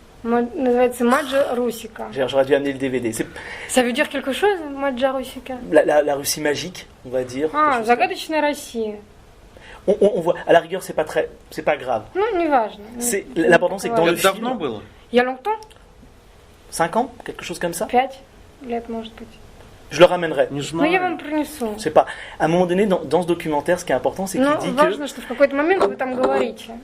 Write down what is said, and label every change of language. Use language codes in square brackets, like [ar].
[ru] Называется Маджа Русика. [fr] J'aurais dû amener le DVD. Ça veut dire quelque chose, Маджа Русика? La Russie magique, on va dire. [ru] Загадочная Россия. [fr] On voit, à la rigueur, c'est pas grave. [ru] Ну, не важно. [fr] L'important, c'est que dans le film. [ru] Давно было? [fr] Il y a longtemps? 5 ans, quelque chose comme ça. [ru] 5 лет, может быть. [fr] Je le ramènerai. [ru] Но я вам принесу. [fr] C'est pas. À un moment donné, dans ce documentaire, ce qui est important, c'est qu'il dit [ru] важно, что в какой-то момент вы там говорите.